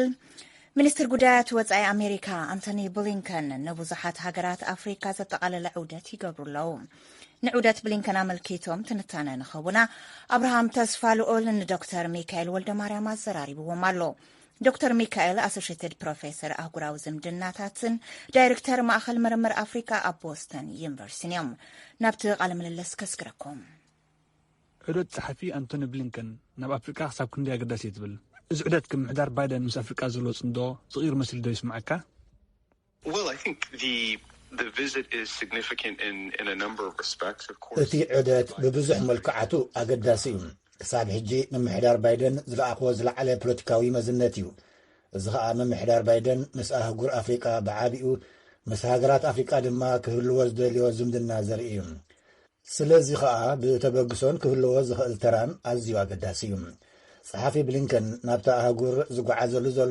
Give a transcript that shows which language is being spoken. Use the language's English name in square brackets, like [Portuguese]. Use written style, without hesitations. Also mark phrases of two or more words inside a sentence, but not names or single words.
[Tigrinya] ሚኒስትር ጉዳያት ወፃኢ ኣሜሪካ ኣንቶኒ ብሊንከን ንብዙሓት ሃገራት ኣፍሪካ ዘጠቓለለ ዑደት ይገብሩ ኣለዉ። ንዑደት ብሊንከን ኣመልኪቶም ትንታነ ንኸቡና ኣብርሃም ተስፋ ልኦል ንዶክተር ሚካኤል ወልደ ማርያም ኣዘራሪብዎም ኣሎ። ዶክተር ሚካኤል [English] associate professor [Tigrinya] ኣህጉራዊ ዝምድናታትን ዳይሬክተር ማእኸል ምርምር ኣፍሪካ ኣብ ቦስተን ዩኒቨርሲቲ እዮም። ናብቲ ቃለ ምልልስ ከስግረኩም። ዑደት ጸሓፊ ኣንቶኒ ብሊንከን ናብ ኣፍሪካ ክሳብ ክንደይ ኣገዳሲ እዩ ትብል? እዚ ዑደት ከም ምሕዳር ባይደን ምስ ኣፍሪቃ ዘሎ ጽንዶ ጽغير መሲሉ ዶ ይስምዓካ? [English] Well, I think the visit is significant in a number of respects, of course. [Tigrinya] እቲ ዑደት ብብዙሕ መልክዓቱ ኣገዳሲ እዩ። ክሳብ ሕጂ ምምሕዳር ባይደን ዝለኣኽዎ ዝለዓለ ፖለቲካዊ መዝነት እዩ። እዚ ከዓ ምምሕዳር ባይደን ምስ ኣህጉር ኣፍሪቃ ብዓቢኡ ምስ ሃገራት ኣፍሪቃ ድማ ክህልዎ ዝደልዮ ዝምድና ዘርኢ እዩ። ስለዚ ከዓ ብተበግሶን ክህልዎ ዝኽእል ተራን ኣዝዩ ኣገዳሲ እዩ። ጸሓፊ ብሊንከን ናብታ ኣህጉር ዝጓዓዘሉ ዘሎ